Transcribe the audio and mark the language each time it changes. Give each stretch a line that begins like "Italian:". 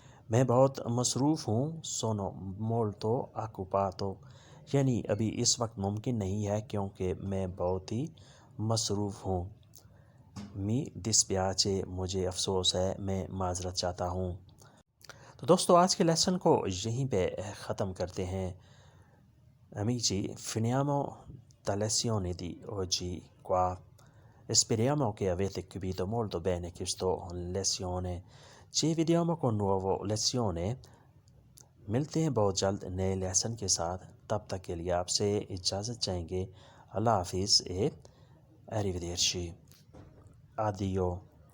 Urdu: میں بہت مصروف ہوں.
Italian: Sono molto occupato.
Urdu: یعنی ابھی اس وقت ممکن نہیں ہے کیونکہ میں بہت ہی مصروف ہوں.
Italian: Mi dispiace.
Urdu: مجھے افسوس ہے. میں معذرت چاہتا ہوں. تو دوستو آج کے لیسن کو یہیں پہ ختم کرتے ہیں.
Italian: Amici, finiamo la lezione di oggi qua. Speriamo che avete capito molto bene questa lezione. Ci vediamo con nuova lezione.
Urdu: ملتے ہیں بہت جلد نئے لیسن کے ساتھ. تب تک کے لیے آپ سے اجازت چاہیں گے. اللہ حافظ.
Italian: arrivederci. Addio.